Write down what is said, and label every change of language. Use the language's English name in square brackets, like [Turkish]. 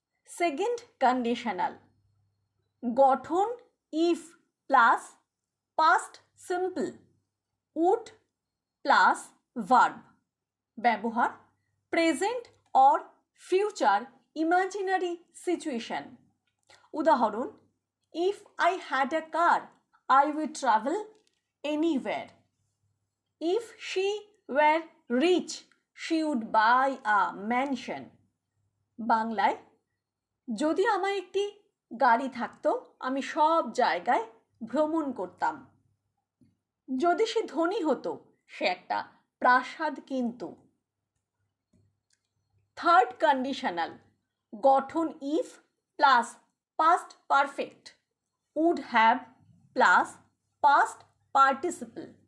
[English] Second conditional গঠন if plus past simple would plus verb. ব্যবহার: present or future imaginary situation. উদাহরণ: if I had a car I would travel anywhere. If she were rich, she would buy a mansion. [Bangla] বাংলায়, যদি আমার একটি গাড়ি থাকতো আমি সব জায়গায় ভ্রমণ করতাম। যদি সে ধনী হতো সে একটা প্রাসাদ কিনতো। [English] Third conditional গঠন if plus past perfect would have plus past participle.